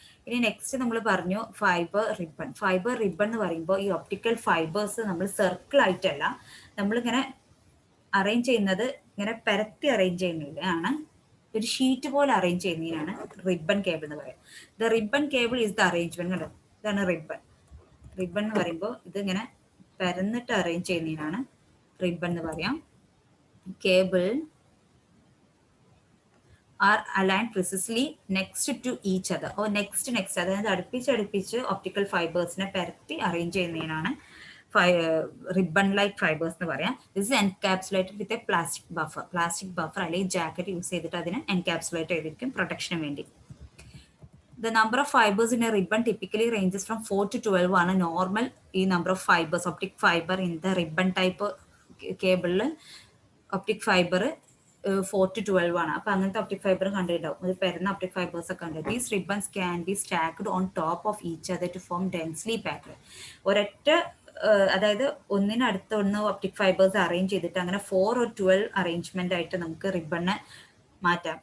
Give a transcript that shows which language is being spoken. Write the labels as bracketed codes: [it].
[ml] ഇനി നെക്സ്റ്റ് നമ്മൾ പറഞ്ഞു ഫൈബർ റിബൺ. ഫൈബർ റിബൺ എന്ന് പറയുമ്പോൾ ഈ ഒപ്റ്റിക്കൽ ഫൈബേഴ്സ് നമ്മൾ സർക്കിൾ ആയിട്ടല്ല, നമ്മളിങ്ങനെ അറേഞ്ച് ചെയ്യുന്നത്, ഇങ്ങനെ പരത്തി അറേഞ്ച് ചെയ്യുന്നതിനാണ്, ഒരു ഷീറ്റ് പോലെ അറേഞ്ച് ചെയ്യുന്നതിനാണ് റിബൺ കേബിൾ എന്ന് പറയുന്നത്. [en] The ribbon cable is the arrangement. [ml] കണ്ടോ ഇതാണ് റിബൺ. റിബൺ എന്ന് പറയുമ്പോൾ ഇതിങ്ങനെ പരന്നിട്ട് അറേഞ്ച് ചെയ്യുന്നതിനാണ് റിബൺ എന്ന് പറയാം. [en] Cable are aligned precisely next to each other. [ml] Oh next അതായത് അടുപ്പിച്ച് ഒപ്റ്റിക്കൽ ഫൈബേഴ്സിനെ പരത്തി അറേഞ്ച് ചെയ്യുന്നതിനാണ് റിബൺ ലൈക്ക് ഫൈബേഴ്സ് എന്ന് പറയാം. [en] this is encapsulated with a plastic buffer [ml] അല്ലെങ്കിൽ ജാക്കറ്റ് യൂസ് ചെയ്തിട്ട് അതിനെ എൻകാപ്സുലേറ്റ് ചെയ്തിരിക്കും പ്രൊട്ടക്ഷന് വേണ്ടി. [en] The number of fibers in a ribbon typically ranges from 4 to 12 [ml] ആണ് നോർമൽ ഈ number of fibres. Optic fibre in the ribbon type കേബിളിൽ optic fibre 4 to 12 ആണ്. അപ്പോൾ അങ്ങനത്തെ ഒപ്റ്റിക് ഫൈബർ കണ്ടിട്ടുണ്ടാവും, അത് പരന്ന ഒപ്റ്റിക് ഫൈബേഴ്സ് ഒക്കെ ഉണ്ട്. [en] These ribbons can be stacked on top of each other to form densely packed. [ml] ഒരൊറ്റ അതായത് ഒന്നിനടുത്തൊന്ന് ഒപ്റ്റിക് ഫൈബേഴ്സ് അറേഞ്ച് ചെയ്തിട്ട് അങ്ങനെ 4 or 12 അറേഞ്ച്മെന്റ് ആയിട്ട് നമുക്ക് റിബണ് മാറ്റാം.